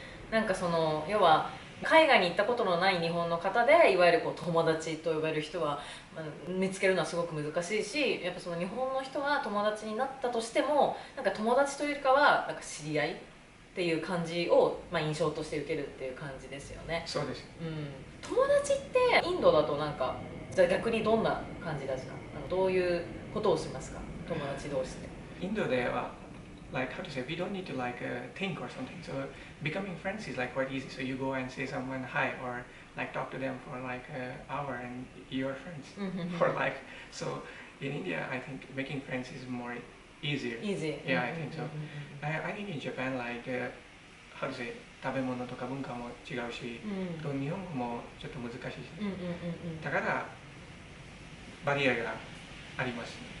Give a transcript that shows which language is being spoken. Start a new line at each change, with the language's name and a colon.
Japanese: なんかその要は海外に行ったことのない日本の方でいわゆるこう友達と呼ばれる人は、見つけるのはすごく難しいし、やっぱその日本の人が友達になったとしてもなんか友達というよりかはなんか知り合いっていう感じを、印象として受けるっていう感じですよね。そうです。友達ってインドだとなんかじゃあ逆にどんな感じですか？どういうことをしますか？友達同士で。インドでは
English: like how to say we don't need to like think or something, so becoming friends is like quite easy. So you go and say someone hi or like talk to them for like an hour and you're friends for like. So in India I think making friends is more easier. Yeah, I think so. I think in Japan like how to say
Japanese: 食べ物とか文化も違うし、と日本語もちょっと難しいし、だからバリアがあります。